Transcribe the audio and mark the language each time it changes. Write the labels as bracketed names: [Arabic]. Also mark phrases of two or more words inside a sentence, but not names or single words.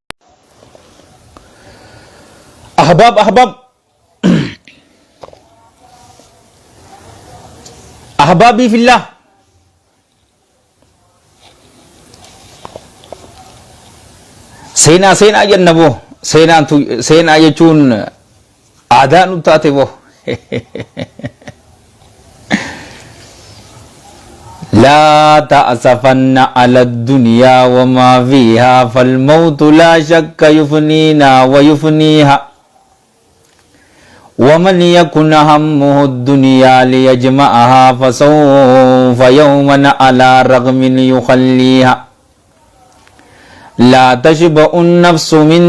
[Arabic] أحباب أحبابي في الله [Oromo] seenaa jenna boo seenaa jechuun aadaa nu taate boo [Arabic] لا تأسفن على الدنيا وما فيها فالموت لا شك يفنينا ويفنيها ومن يكن همه الدنيا ليجمعها فسوف يوما على رغم يخليها لا تشبع النفس من